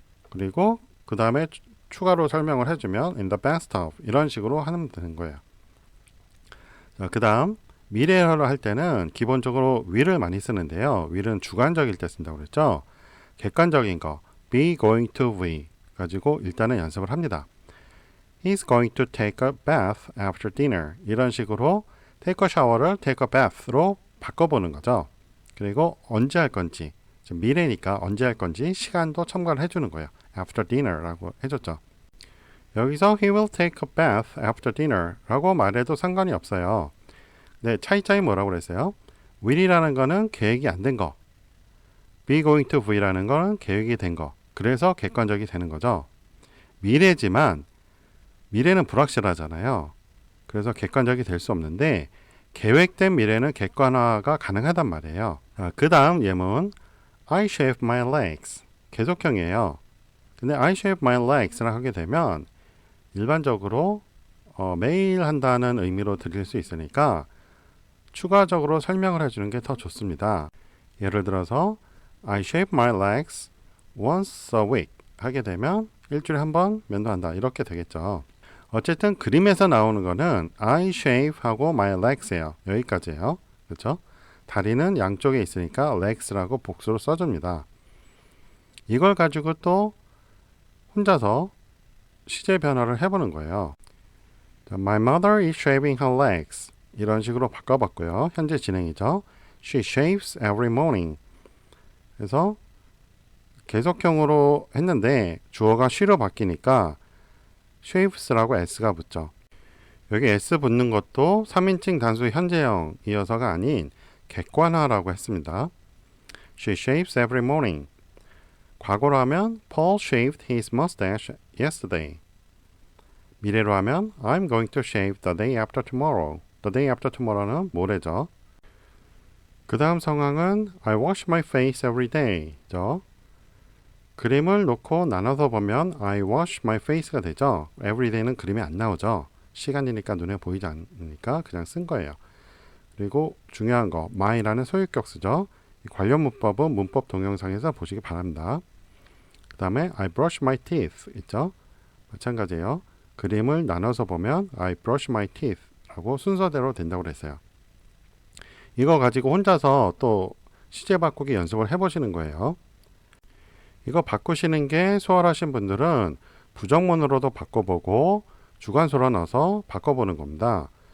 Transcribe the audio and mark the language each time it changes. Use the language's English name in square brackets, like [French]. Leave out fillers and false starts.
[Korean] 그리고 그 다음에 추가로 설명을 해주면 [English] in the bathtub [Korean] 이런 식으로 하면 되는 거예요. 그 다음 미래어를 할 때는 기본적으로 will을 많이 쓰는데요. will은 주관적일 때 쓴다고 그랬죠. 객관적인 거 [English] be going to be [Korean] 가지고 일단은 연습을 합니다. [English] He's going to take a bath after dinner [Korean] 이런 식으로 [English] take a shower를 take a bath로 바꿔보는 거죠. [Korean] 그리고 언제 할 건지 미래니까 언제 할 건지 시간도 첨가를 해주는 거예요. after dinner라고 해줬죠. [English] 여기서 he will take a bath after dinner [Korean] 라고 말해도 상관이 없어요. 네, 차이점이 뭐라고 그랬어요? will이라는 거는 계획이 안 된 거, be going to be라는 거는 계획이 된 거. 그래서 객관적이 되는 거죠. 미래지만 미래는 불확실하잖아요. 그래서 객관적이 될 수 없는데 계획된 미래는 객관화가 가능하단 말이에요. 그 다음 예문 [English] I shave my legs 계속형이에요. [Korean] 근데 [English] I shave my legs [Korean] 를 하게 되면 일반적으로 매일 한다는 의미로 들릴 수 있으니까 추가적으로 설명을 해주는 게 더 좋습니다. 예를 들어서 [English] I shave my legs once a week [Korean] 하게 되면 일주일에 한 번 면도한다 이렇게 되겠죠. 어쨌든 그림에서 나오는 거는 I shave 하고 my legs예요. 여기까지예요. 그렇죠? 다리는 양쪽에 있으니까 legs라고 복수로 써줍니다. 이걸 가지고 또 혼자서 시제 변화를 해보는 거예요. [English] My mother is shaving her legs [Korean] 이런 식으로 바꿔봤고요. 현재 진행이죠. [English] She shaves every morning [Korean] 그래서 계속형으로 했는데 주어가 she로 바뀌니까 shaves라고 s가 붙죠. 여기 s 붙는 것도 3인칭 단수 현재형이어서가 아닌 객관화라고 했습니다. [English] She shaves every morning. [Korean] 과거로 하면 [English] Paul shaved his mustache yesterday. [Korean] 미래로 하면 [English] I'm going to shave the day after tomorrow. The day after tomorrow는 모레죠. [Korean] 그 다음 상황은 [English] I wash my face every day죠. [Korean] 그림을 놓고 나눠서 보면 [English] I wash my face [Korean] 가 되죠. every day는 그림이 안 나오죠. 시간이니까 눈에 보이지 않으니까 그냥 쓴 거예요. 그리고 중요한 거 my라는 소유격수죠. 관련 문법은 문법 동영상에서 보시기 바랍니다. 그 다음에 [English] I brush my teeth 있죠. [Korean] 마찬가지예요. 그림을 나눠서 보면 [English] I brush my teeth [Korean] 라고 순서대로 된다고 그랬어요. 이거 가지고 혼자서 또 시제 바꾸기 연습을 해보시는 거예요. 이거 바꾸시는 게 수월하신 분들은 부정문으로도 바꿔보고 주관수로 넣어서 바꿔보는 겁니다.